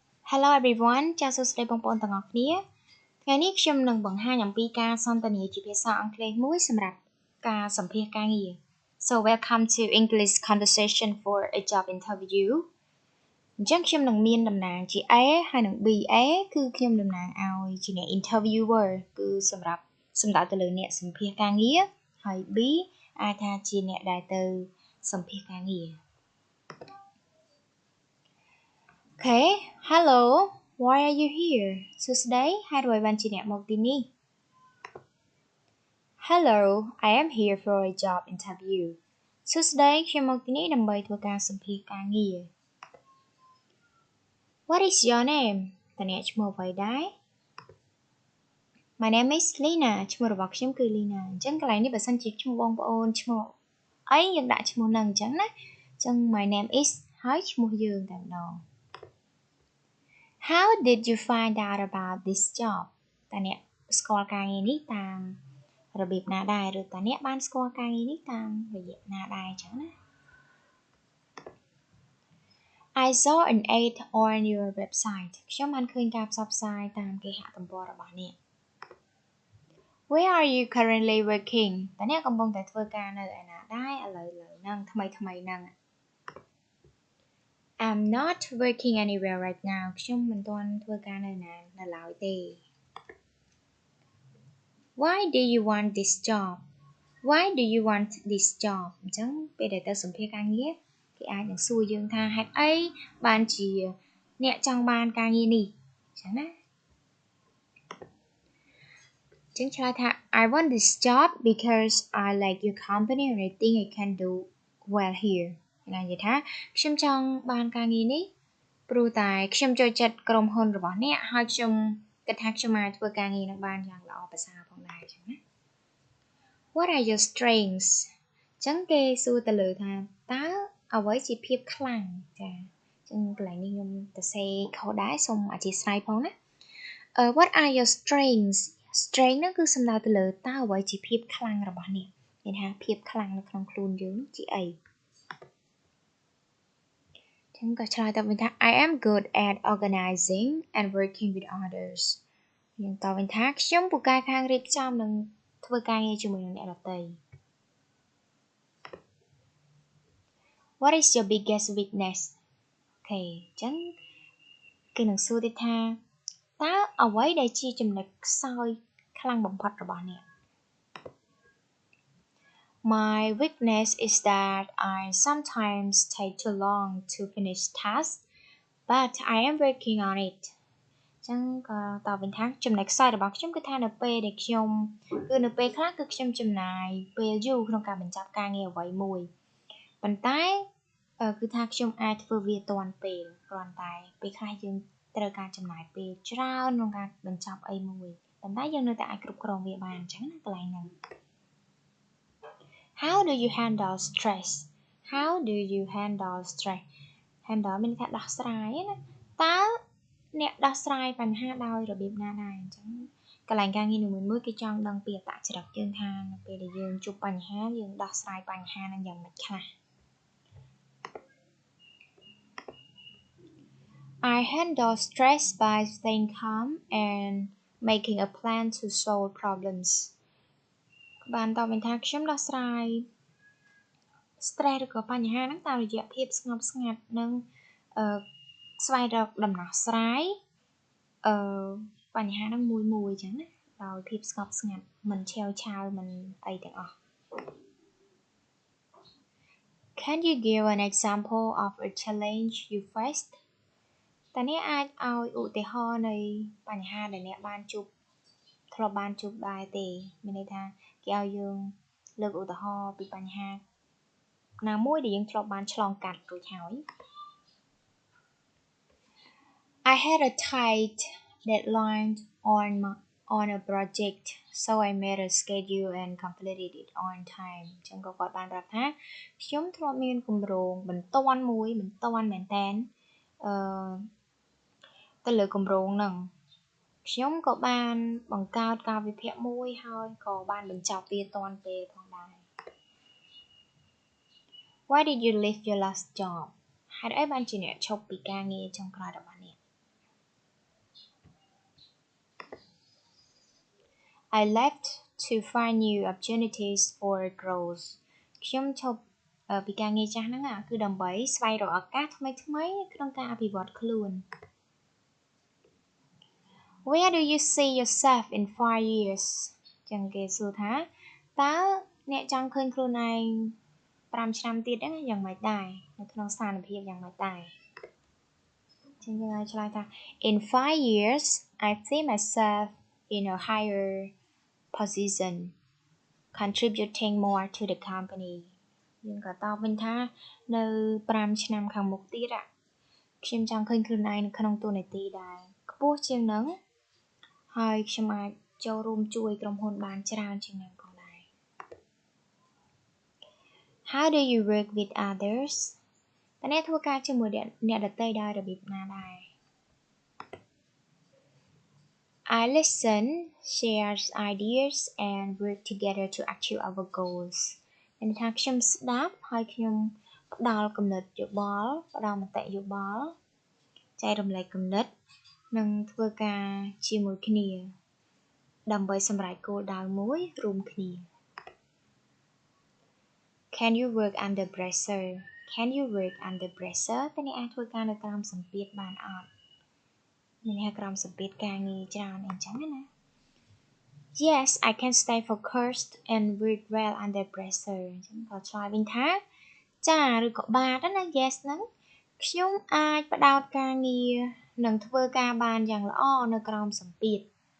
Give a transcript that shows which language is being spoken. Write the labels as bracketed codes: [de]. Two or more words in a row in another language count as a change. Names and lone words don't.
[en] Hello everyone [km] ចាសសួស្តីបងប្អូនទាំងអស់គ្នាថ្ងៃនេះខ្ញុំនឹងបង្ហាញអំពីការសន្ទនាជាភា សាអង់គ្លេសមួយសម្រាប់ការសម្ភាសន៍ការងារ [en] So welcome to English conversation for a job interview [km] អញ្ចឹងខ្ញុំនឹងមានតំណាងជា A ហើយនឹង B A គឺខ្ញុំតំណាងឲ្យជាអ្នក interviewer គឺសម្រាប់សំដៅទៅលើអ្នកសម្ភាសន៍ការងារហើយ B អាចថាជាអ្នកដែលទៅសម្ភាសន៍ការងារ [en] Okay, hello. Why are you here? [km] សួស្តី ហេតុអ្វីបានជាអ្នកមកទីនេះ [en] Hello, I am here for a job interview. [km] សួស្តីខ្ញុំមកទីនេះដើម្បីធ្វើការសម្ភាសន៍ការងារ [en] What is your name? [km] តើអ្នកឈ្មោះអ្វីដែរ [en] My name is Lina. [km] ឈ្មោះរបស់ខ្ញុំគឺ Lina អញ្ចឹងកន្លែងនេះបើសិនជាឈ្មោះបងប្អូនឈ្មោះអីយើងដាក់ឈ្មោះនឹងអញ្ចឹងណាអញ្ចឹង [en] My name is [km] ហើយឈ្មោះយើងតែម្ដង [en] How did you find out about this job? [km] តើអ្នកស្គាល់ការងារនេះតាមរបៀបណាដែរឬតើអ្នកបានស្គាល់ការងារនេះតាមរយៈណាដែរអញ្ចឹងណា [en] I saw an ad on your website [km] ខ្ញុំបានឃើញការផ្សព្វផ្សាយតាមគេហទំព័ររបស់អ្នក [en] Where are you currently working? [km] តើអ្នកកំពុងតែធ្វើការនៅឯណាដែរឥឡូវហ្នឹងថ្មីហ្នឹង [en] I'm not working anywhere right now [km] ខ្ញុំមិនទាន់ធ្វើការនៅណានៅឡើយទេ [en] Why do you want this job? Why do you want this job? [km] អញ្ចឹងពេលដែលទៅសម្ភាសន៍ការងារគេអាចនឹងសួរយើងថាហេតុអីបានជាអ្នកចង់បានការងារនេះអញ្ចឹងណាអញ្ចឹងឆ្លើយថា [en] I want this job because I like your company and I think I can do well here [km] និយាយថាខ្ញុំចង់បានការងារនេះព្រោះតែ ខ្ញុំចូលចិត្តក្រុមហ៊ុនរបស់អ្នកហើយខ្ញុំគិតថាខ្ញុំអាចធ្វើការងារនឹងបានយ៉ាងល្អប្រសើរផងដែរអញ្ចឹងណា [en] What are your strengths [km] អញ្ចឹងគេសួរទៅលើថាតើអ្វីជាភាពខ្លាំងចាអញ្ចឹងកន្លែងនេះខ្ញុំទៅសេខុសដែរសូមអធិស្ឋានផងណា [en] What are your strengths strength [km] ហ្នឹងគឺសំដៅទៅលើតើអ្វីជាភាពខ្លាំងរបស់អ្នកនិយាយថាភាពខ្លាំងនៅក្នុងខ្លួនយើងជាអី ចឹងក៏ឆ្លើយតបវិញថា [en] I am good at organizing and working with others [km] យើងតបវិញថាខ្ញុំពូកែខាងរៀបចំនិងធ្វើការងារជាមួយនឹងអ្នកដទៃ [en] What is your biggest weakness [km] អូខេអញ្ចឹងគេនឹងសួរទៀតថាតើអ្វីដែលជាចំណុចខ្សោយខ្លាំងបំផុតរបស់អ្នក [en] My weakness is that I sometimes take too long to finish tasks but I am working on it [km] ចឹងក៏ត បវិញថាចំណុចខ្សោយរបស់ខ្ញុំគឺថានៅពេលដែលខ្ញុំគឺនៅពេលខ្លះគឺខ្ញុំចំណាយពេលយូរក្នុងការបញ្ចប់ការងារអ្វីមួយប៉ុន្តែគឺថាខ្ញុំអាចធ្វើវាទាន់ពេលគ្រាន់តែពេលខ្លះយើងត្រូវការចំណាយពេលច្រើនក្នុងការបញ្ចប់អីមួយប៉ុន្តែយើងនៅតែអាចគ្រប់គ្រងវាបានអញ្ចឹងណាកន្លែងហ្នឹង [en] How do you handle stress How do you handle stress [km] handle មានន័យថាដោះស្រាយណាតើអ្នកដោះស្រាយបញ្ហាដោយរបៀបណាដែរអញ្ចឹងកន្លែងការងារនីមួយៗគេចង់ដឹងពីអត្តចរិតយើងថានៅពេលដែលយើងជួបបញ្ហាយើងដោះស្រាយបញ្ហានឹងយ៉ាងម៉េចខ្លះ [en] I handle stress by staying calm and making a plan to solve problems [km] បានតបវិញថាខ្ញុំដោះស្រាយ stress ឬក៏បញ្ហាហ្នឹងតាមរយៈភាពស្ងប់ស្ងាត់និងស្វែងរកដំណោះស្រាយបញ្ហាហ្នឹងមួយអញ្ចឹងណាដោយភាពស្ងប់ស្ងាត់មិនឆេវឆាវមិនអីទាំងអស់ [en] Can you give an example of a challenge you faced [km] តើអ្នកអាចឲ្យឧទាហរណ៍នៃបញ្ហាដែលអ្នកបានជួបធ្លាប់បានជួបដែរទេមានន័យថាគេឲ្យយើងលើកឧទាហរណ៍ពីបញ្ហាណាមួយដែលយើងធ្លាប់បានឆ្លងកាត់រួចហើយ [en] I had a tight deadline on a project so I made a schedule and completed it on time [km] ចឹងក៏គាត់បានប្រាប់ថាខ្ញុំធ្លាប់មានគម្រោងបន្ទាន់មែនតែន ទៅលើគម្រោងហ្នឹងខ្ញុំក៏បានបង្កើតកាលវិភាគមួយហើយក៏បានបញ្ចប់វាទាន់ពេលផងដែរ [en] Why did you leave your last job [km] ហេតុអីបានជាអ្នកឈប់ពីការងារចុងក្រោយរបស់អ្នក [en] I left to find new opportunities for growth [km] ខ្ញុំឈប់ពីការងារចាស់ហ្នឹងគឺដើម្បីស្វែងរកឱកាសថ្មីៗក្នុងការអភិវឌ្ឍខ្លួន [en] Where do you see yourself in 5 years [km] ចឹងគេសួរថាតើអ្នកចង់ឃើញខ្លួនឯង5ឆ្នាំទៀតហ្នឹងយ៉ាង ម៉េចដែរនៅក្នុងស្ថានភាពយ៉ាងម៉េចដែរចឹងយើងអាចឆ្លើយថា [en] In 5 years I see myself in a higher position contributing more to the company [km] យើងក៏តបវិញថានៅ5ឆ្នាំខាងមុខទៀតខ្ញុំចង់ឃើញខ្លួនឯងនៅក្នុងតួនាទីដែលខ្ពស់ជាងនឹងហើយខ្ញុំអាចចូលរួមជួយក្រុមហ៊ុនបានច្រើនជាងនឹងផងដែរ [en] How do you work with others [km] តើអ្នកធ្វើការជាមួយអ្នកដទៃដោយរបៀបណាដែរ [en] I listen, share ideas and work together to achieve our goals [km] មានថាខ្ញុំស្ដាប់ហើយខ្ញុំផ្ដល់គំនិតយោបល់ផ្ដល់មតិយោបល់ចែករំលែកគំនិតនិងធ្វើការជាមួយគ្នាដើម្បីសម្រេចគោលដៅមួយរួមគ្នា [en] Can you work under pressure Can you work under pressure [km] តើអ្នកអាចធ្វើការនៅក្រោមសម្ពាធបានអត់មានថាក្រោមសម្ពាធការងារច្រើនអីចឹងណា [en] Yes I can stay focused and work well under pressure [km] ចឹងក៏ឆ្លើយវិញថាចាឬក៏បាទណា yes ហ្នឹងខ្ញុំអាចផ្ដោតការងារនិងធ្វើការបានយ៉ាងល្អនៅក្រោមសម្ពាធ